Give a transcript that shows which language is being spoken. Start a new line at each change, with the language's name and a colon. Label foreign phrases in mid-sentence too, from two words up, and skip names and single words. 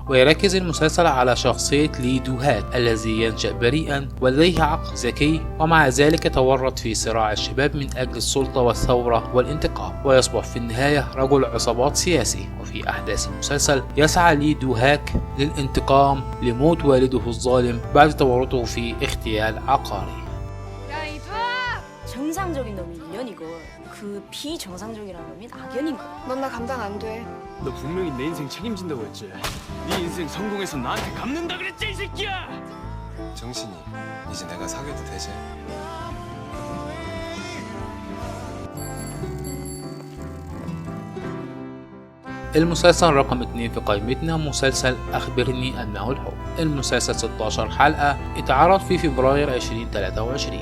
Arabic: ويركز المسلسل على شخصية لي دو هات الذي ينشأ بريئا ولديه عقل ذكي، ومع ذلك يتورط في صراع الشباب من أجل السلطة والثورة والانتقام، ويصبح في النهاية رجل عصابات سياسي. وفي أحداث المسلسل يسعى لي دو هاك للانتقام لموت والده الظالم بعد تورطه في اغتيال عقاري.
Korean: 정상적인 놈이 인연이고 그 비정상적이라는 놈이 악연인 거야. 넌 나 감당 안 돼. 너 분명히 내 인생 책임진다고 했지. 네 인생 성공해서 나한테 갚는다 그랬지 이 새끼야. 정신이 이제 내가 사귀어도 되지?
Arabic: المسلسل رقم 2 في قائمتنا مسلسل أخبرني أنه الحب. المسلسل 16 حلقة اتعرض في فبراير 2023.